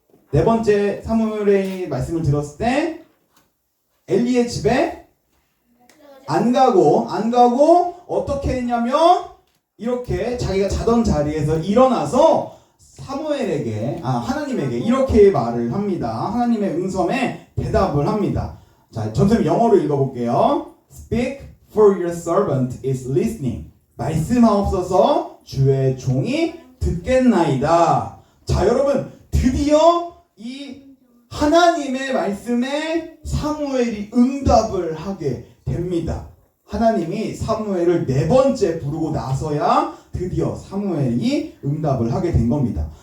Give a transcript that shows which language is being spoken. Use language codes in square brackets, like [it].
[ko] 네 번째 사무엘의 말씀을 들었을 때 엘리의 집에 안 가고 어떻게 했냐면 이렇게 자기가 자던 자리에서 일어나서 하나님에게 이렇게 말을 합니다. 하나님의 음성에 대답을 합니다. 자, 전쌤 영어로 읽어볼게요. [en] Speak, for your servant is listening. [ko] 말씀하옵소서, 주의 종이 듣겠나이다. 자, 여러분 드디어 이 하나님의 말씀에 사무엘이 응답을 하게 됩니다. 하나님이 사무엘을 네 번째 부르고 나서야 드디어 사무엘이 응답을 하게 된 겁니다.